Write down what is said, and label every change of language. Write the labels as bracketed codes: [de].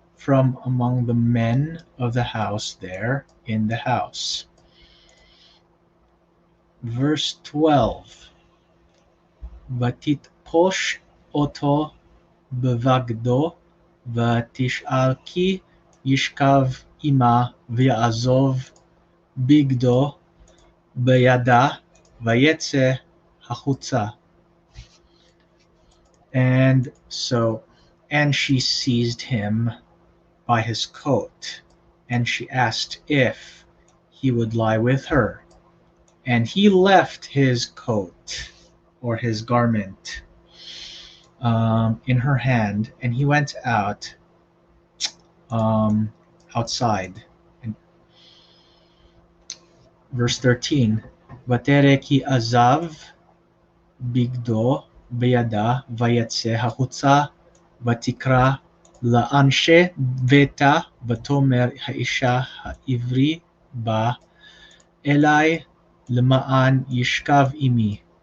[en] from among the men of the house there in the house. Verse 12. [he] ותתפוש אותו בבגדו ותשאל כי ישכב עמה ויעזוב בגדו בידה ויצא החוצה. [en] And she seized him by his coat, and she asked if he would lie with her. And he left his coat or his garment in her hand, and he went out outside. And verse 13, [he] ותראה כי עזב בגדו בידה ויצא החוצה ותקרא לאנשי ביתה ותאמר האישה העברי בא אלי למען ישכב עמי.